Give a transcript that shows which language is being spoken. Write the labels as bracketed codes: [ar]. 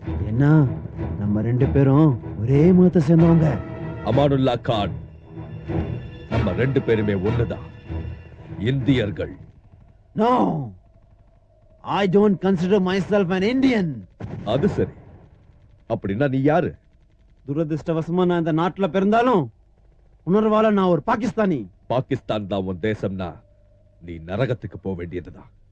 [ta] என்ன, நம்ம 2 பேரும் ஒரே மதத்தை சேர்ந்தவங்க. அமானுல்லா கான், நம்ம 2 பேருமே ஒண்ணுதான், இந்தியர்கள். [en] No, I don't consider myself an Indian. [ta] அது சரி, அப்படின்னா நீ யாரு? துரதிர்ஷ்டவசமா நான் இந்த நாட்டுல பிறந்தாலும் உணர்வால நான் ஒரு பாகிஸ்தானி. பாகிஸ்தான் தான் உன் தேசம்னா நீ நரகத்துக்கு போக வேண்டியதுதான்.